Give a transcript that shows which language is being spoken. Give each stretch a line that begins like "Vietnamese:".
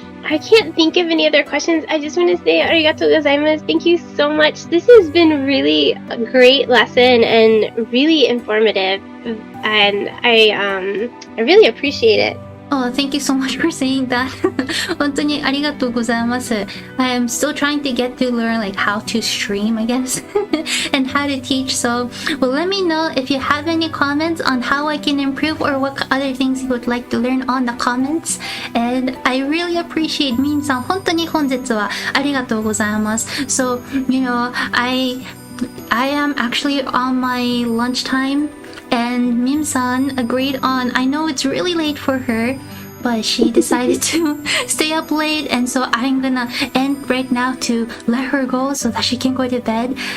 English: I can't think of any other questions. I just want to say
Japanese: arigatou gozaimasu.
English: Thank you so much. This has been really a great lesson and really informative. And I really appreciate it. Oh, thank you so much for saying that.
Japanese: 本当にありがとうございます。
English: I am still trying to get to learn like how to stream, I guess, and how to teach. So, well, let me know if you have any comments on how I can improve or what other things you would like to learn on the comments. And I really appreciate Minさん。
Japanese: 本当に本日はありがとうございます。
English: So, you know, I am actually on my lunchtime. And Mim-san agreed on, I know it's really late for her, but she decided to stay up late, and so I'm gonna end right now to let her go so that she can go to bed.